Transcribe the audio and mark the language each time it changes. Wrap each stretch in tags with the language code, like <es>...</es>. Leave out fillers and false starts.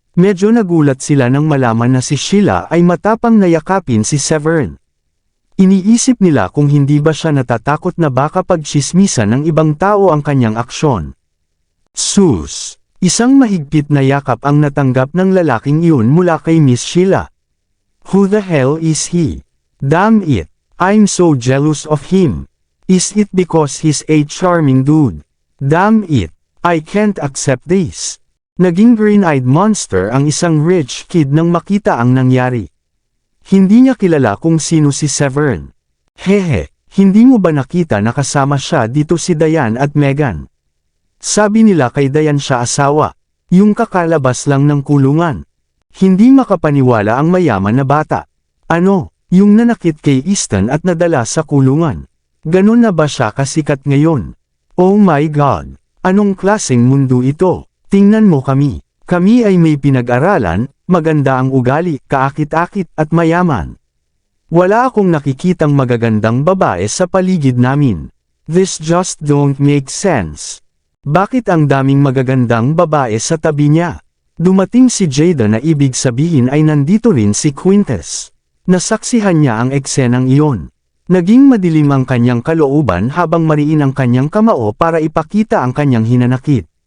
<tl>Medyo nagulat sila nang malaman na si Sheila ay matapang na yakapin si Severin. Iniisip nila kung hindi ba siya natatakot na baka pagtsismisan ng ibang tao ang kanyang aksyon. Sus! Isang mahigpit na yakap ang natanggap ng lalaking iyon mula kay Miss Sheila.</tl> <en>Who the hell is he? Damn it, I'm so jealous of him. Is it because he's a charming dude? Damn it, I can't accept this.</en> <tl>Naging green-eyed monster ang isang rich kid nang makita ang nangyari. Hindi niya kilala kung sino si Severin. Hehe, hindi mo ba nakita na kasama siya dito si Diane at Megan? Sabi nila kay Diane siya asawa, yung kakalabas lang ng kulungan. Hindi makapaniwala ang mayaman na bata. Ano, yung nanakit kay Easton at nadala sa kulungan. Ganon na ba siya kasikat ngayon? Oh my God, anong klaseng mundo ito? Tingnan mo kami. Kami ay may pinag-aralan, maganda ang ugali, kaakit-akit at mayaman. Wala akong nakikitang magagandang babae sa paligid namin.</tl> <en>This just don't make sense.</en> <tl>Bakit ang daming magagandang babae sa tabi niya? Dumating si Jada na ibig sabihin ay nandito rin si Quintes. Nasaksihan niya ang eksenang iyon. Naging madilim ang kanyang kalooban habang mariin ang kanyang kamao para ipakita ang kanyang hinanakit.</tl>